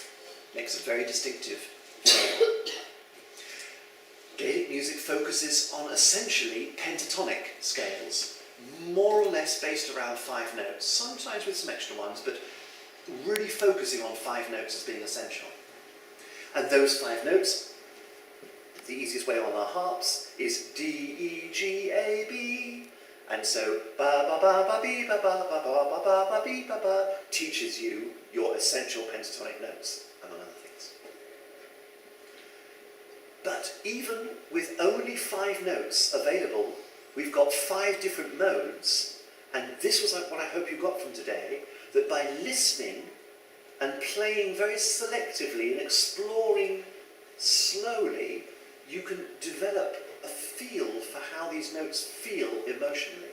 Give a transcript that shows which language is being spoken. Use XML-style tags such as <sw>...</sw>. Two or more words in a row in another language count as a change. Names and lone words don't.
<en>Makes a very distinctive flavour. Gaelic music focuses on essentially pentatonic scales, more or less based around 5 notes, sometimes with some extra ones, but really focusing on 5 notes as being essential. And those 5 notes, the easiest way on our harps is D, E, G, A, B. And so ba ba ba ba be ba ba ba ba ba ba ba be ba ba teaches you your essential pentatonic notes, among other things. But even with only 5 notes available, we've got 5 different modes, and this was what I hope you got from today, that by listening and playing very selectively and exploring slowly, you can develop a feel for how these notes feel emotionally.</en>